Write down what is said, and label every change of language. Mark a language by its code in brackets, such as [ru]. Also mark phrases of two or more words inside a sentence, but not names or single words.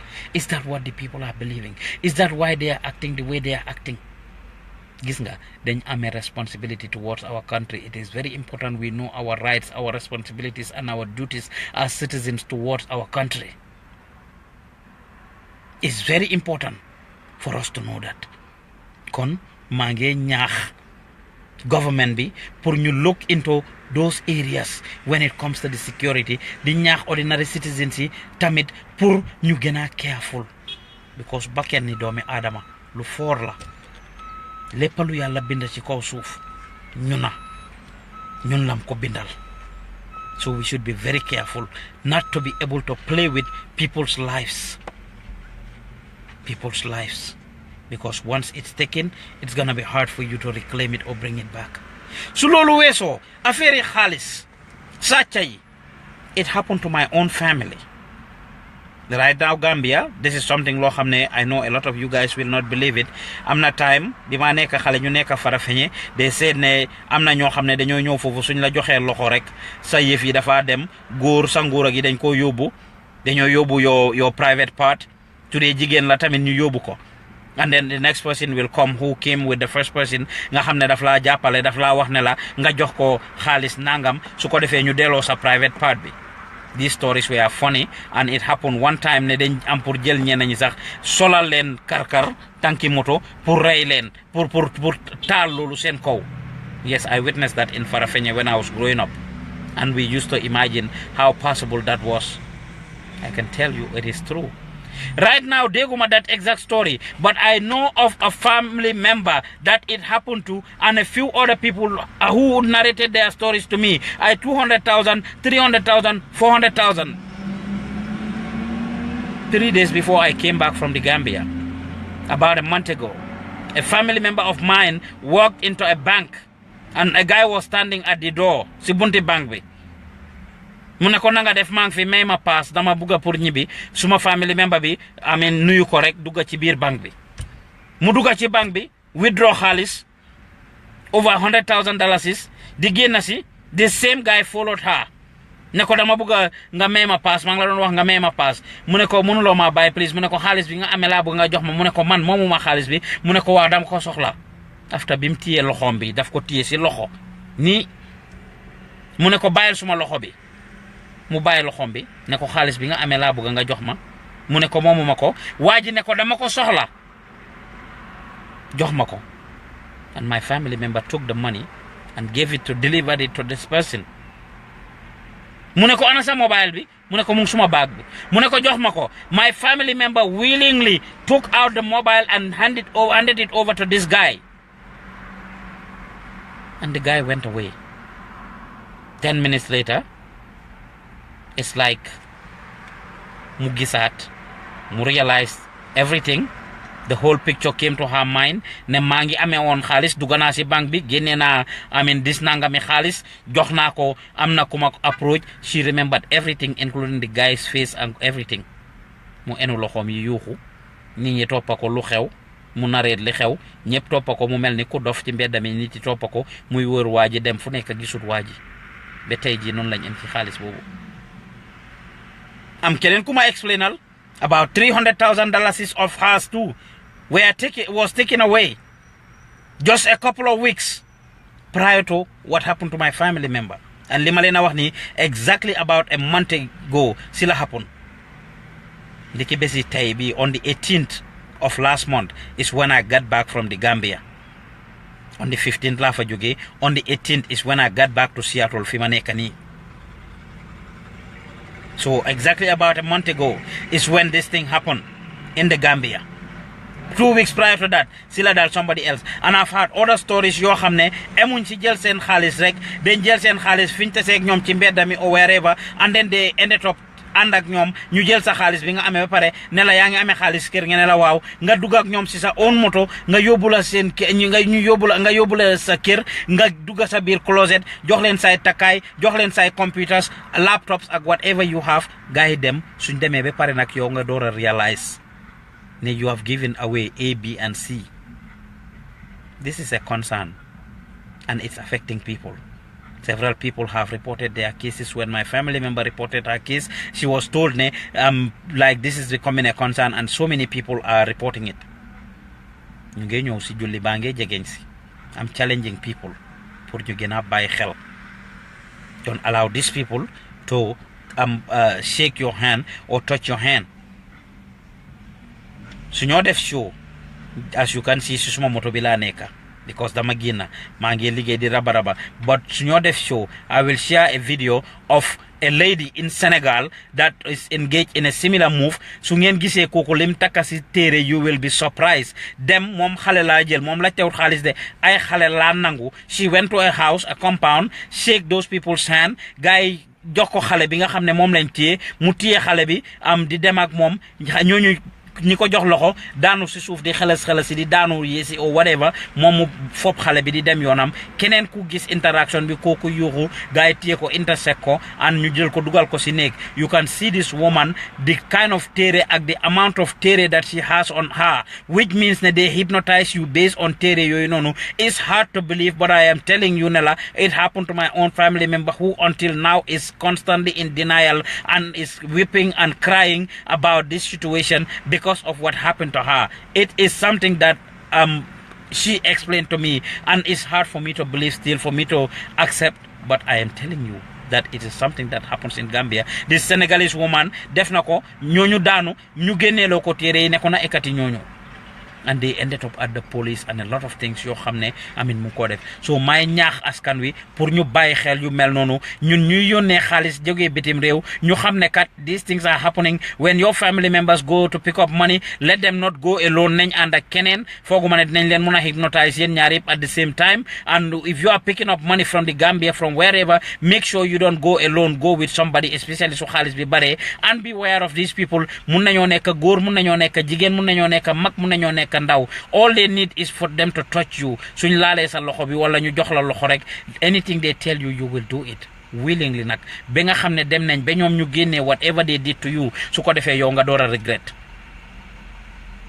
[en] Is that what the people are believing? Is that why they are acting the way they are acting? [wo] Gis nga dañ amee [en] responsibility towards our country. It is very important we know our rights, our responsibilities and our duties as citizens towards our country. It's very important for us to know that. [wo] Kon maa ngi ñaax government bi pour ñu [en] look into those areas when it comes to the security. [wo] Di ñaax [en] ordinary citizens [wo] yi tamit pour ñu gën a careful, because bakken ni doomi aadama lu foor la. Lépp lu yàlla bind ci kaw suuf ñun lam ko bindal. [en] So we should be very careful not to be able to play with people's lives. Because once it's taken, it's gonna be hard for you to reclaim it or bring it back. [wo] Su loolu weesoo affaire yi xaalis sàcca yi, [en] it happened to my own family. Right now Gambia, this is something [wo] loo xam ne [en] I know a lot of you guys will not believe it. [wo] Am na time bi ma nekk xale ñu nekk Farafenni, [en] they said [wo] ne am na ñoo xam ne dañoo ñëw foofu suñ la joxee loxo rek sa yëf yi dafa dem góor sa nguur gi dañ ko yóbbu, dañoo yóbbu [en] your private part. [wo] Today jigéen la tamit ñu yóbbu ko, [en] and then the next person will come who came with the first person [wo] nga xam ne daf laa jàppale, daf laa wax ne la nga jox ko xaalis nangam su ko defee ñu delloo sa [en] private part [wo] bi. [en] These stories were funny, and it happened one time [wo] ne dañ am pour jël ñenn ñi sax solal leen karkar tanki moto pour rey leen pour taal loolu seen kaw. [en] Yes, I witnessed that in Farafenni when I was growing up, and we used to imagine how possible that was. I can tell you it is true. Right now, deguma that exact story, but I know of a family member that it happened to, and a few other people who narrated their stories to me. 200,000, 300,000, 400,000. 3 days before I came back from the Gambia, about a month ago, a family member of mine walked into a bank, and a guy was standing at the door. [wo] Sibunti bank bi. Mu ne ko nanga def maa ngi fi may ma pass dama bugga pour ñibbi suma [en] family member [wo] bi nuyu ko rek dugga ci biir bank bi. Mu dugga ci bank bi withdraw xaalis over $100,000 di génn si [en] the same guy followed her [wo] ne ko dama bëgg nga may ma pass maa ngi la doon wax nga may ma pass mu ne ko mënuloo ma bàyyi please mu ne ko xaalis bi nga amee laa bëgg nga jox ma mu ne ko man moomu ma xaalis bi mu ne ko waaw dama ko soxla after bi mu téye loxoom bi daf ko téye si loxo nii mu ne ko bàyyil suma loxo bi mu bàyyi loxoom bi ne ko xaalis bi nga amee laa bëgg nga jox ma mu ne ko moomu ma ko waa ji ne ko dama ko soxla jox ma ko [en] and my family member took the money and gave it to deliver it to this person [wo] mu ne ko ana sa mobile bi mu ne ko mu ngi suma bag bi mu ne ko jox ma ko [en] my family member willingly took out the mobile and handed it over to this guy and the guy went away 10 minutes later it's like [wo] mu gisaat mu [en] realized everything the whole picture came to her mind [wo] ne maa ngi amee woon xaalis dugg naa si banque bi génnee naa dis nangami xaalis jox naa ko am na ku ma approach [en] she remembered everything including the guy's face and everything [wo] mu enu loxoom yi yuuxu nit ñi toppa ko lu xew mu nareet li xew ñëpp toppa ko mu mel ni ku dof ci mbedd mi nit yi toppa ko muy wër waa ji dem fu nekk gisut waa ji ba tey ji noonu lañ am ci xaalis boobu am keneen ku ma explainal [en] about $300,000 of hers too was taken away just a couple of weeks prior to what happened to my family member. [wo] And li ma leen a wax ni [en] exactly about a month ago [wo] si la happen. Ndiki besi tay bi [en] on the 18th of last month is when I got back from the Gambia. On the 15th [wo] la fa jóge, [en] on the 18th is when I got back to Seattle [wo] fi ma nekk nii. [en] So exactly about a month ago is when this thing happened in the Gambia. 2 weeks prior to that, [wo] sila dal [en] somebody else. And I've heard other stories [wo] yo xamne emuñ ci jël sen xaliss rek, dañ jël sen xaliss fiñ tassé ak ñom ci mbédami or wherever, and then they ended up and ak ñom ñu jël sa xaliss bi nga amé ba paré né la yaangi amé xaliss kër nga né la waaw nga dugg ak ñom ci sa own moto nga yobula sen nga yobula sa kër nga dugg sa bir closet jox len say takay jox len say [en] computers laptops [wo] ak [en] whatever you have [wo] gaay dem suñ démé ba paré nak yow nga doora realize ne [en] you have given away A, B and C. This is a concern and it's affecting people. Several people have reported their cases. When my family member reported her case, she was told like this is becoming a concern and so many people are reporting it. I'm challenging people for you gonna buy help. Don't allow these people to shake your hand or touch your hand. So [wo] ñoo def [en] show, as you can see [wo] si suma moto bi la neka [en] because [wo] dama gina maa ngi liggéey di raba [en] but [wo] su ñoo def [en] show I will share a video of a lady in Senegal that is engaged in a similar move. [wo] Su ngeen gisee kooku lim takka si téere [en] you will be surprised. [wo] Dem moom xale laa jël moom la teewut xaalis de ay xale laa nangu. [en] She went to a house, a compound, shake those people's hand, [wo] guy jox ko xale bi nga xam ne moom lañ téye mu téye xale bi di dem ak moom ñooñu ñi ko jox loxo daanu si suuf di xelas di daanu yesi or whatever moom mu fop xale bi di dem yoonam keneen ku gis interaction bi kooku yuuxu gaay téye ko intersect ko and ñu jël ko dugal ko si néeg. [en] You can see this woman the kind of téere ak the amount of téere that she has on her, which means that they hypnotize you based on [wo] téere yooyu noonu. [en] It's hard to believe, but I am telling you Nella, it happened to my own family member who until now is constantly in denial and is weeping and crying about this situation because of what happened to her. It is something that she explained to me and it's hard for me to believe still, for me to accept, but I am telling you that it is something that happens in Gambia. This Senegalese woman [wo] def na ko ñooñu daanu ñu génneeloo ko téere yi ne ko na ekati ñooñu [en] and they ended up at the police and a lot of things [wo] yoo xam ne mu ko def. So may ñaax askan wi pour ñu bàyyi xel yu mel noonu ñun ñuy yónnee xaalis jógee bitim réew ñu xam ne kat [en] these things are happening. When your family members go to pick up money, let them not go alone. [wo] Nañ ànd ak keneen fooguma ne dinañ leen mun a hypnotize yéen ñaar yëpp [en] at the same time. And if you are picking up money from the Gambia, from wherever, make sure you don't go alone, go with somebody, especially [wo] su xaalis bi bare. [en] And be aware of these people. [wo] Mun nañoo nekk góor, mun nañoo nekk jigéen, mun nañoo nekk mag, mun nañoo nekk ndaw. [en] All they need is for them to touch you. [wo] Suñ laalee sa loxo bi wala ñu jox la loxo rek, [en] anything they tell you, you will do it willingly [wo] nag ba nga xam ne dem nañ ba ñoom ñu génnee [en] whatever they did to you [wo] su ko defee yow nga door a regret.